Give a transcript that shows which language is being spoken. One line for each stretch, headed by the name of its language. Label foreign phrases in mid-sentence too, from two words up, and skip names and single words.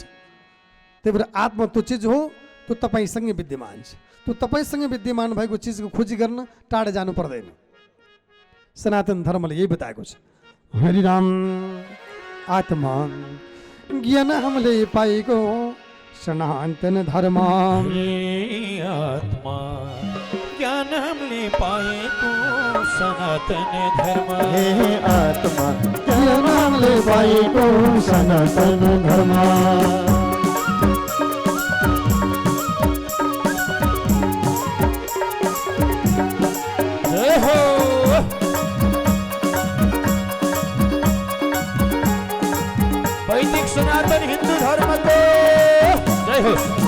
Nepali: त्यही भएर आत्मा त्यो चिज हो, त्यो तपाईँसँगै विद्यमान छ। त्यो तपाईँसँगै विद्यमान भएको चिजको खोजी गर्न टाढा जानु पर्दैन। सनातन धर्मले यही बताएको छ। हरिराम आत्मा ज्ञान हामीले पाएको सनातन धर्म, आत्मा ज्ञान हमले पाएको सनातन धर्म, आत्मा ज्ञान हमले पाएको सनातन धर्म। जय हो वैदिक सनातन हिंदू धर्म को जय हो।